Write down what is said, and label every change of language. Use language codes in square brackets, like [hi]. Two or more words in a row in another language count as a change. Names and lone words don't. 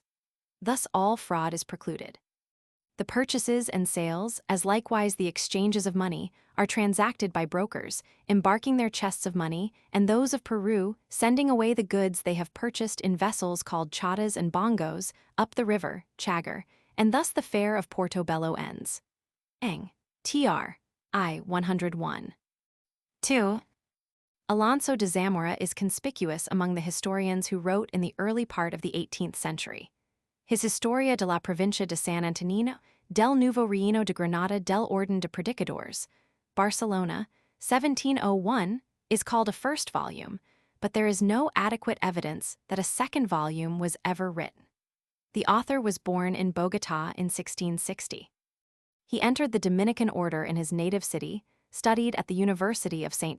[en] Thus all fraud is precluded. The purchases and sales, as likewise the exchanges of money, are transacted by brokers, embarking their chests of money, and those of Peru, sending away the goods they have purchased in vessels called chatas and bongos, up the river, Chagger, and thus the fair of Portobello ends. Eng. Tr. I. 101. 2. Alonso de Zamora is conspicuous among the historians who wrote in the early part of the 18th century. His [es] Historia de la Provincia de San Antonino, del Nuevo Reino de Granada del Orden de Predicadores, [en] Barcelona, 1701, is called a first volume, but there is no adequate evidence that a second volume was ever written. The author was born in Bogotá in 1660. He entered the Dominican order in his native city, studied at the University of St.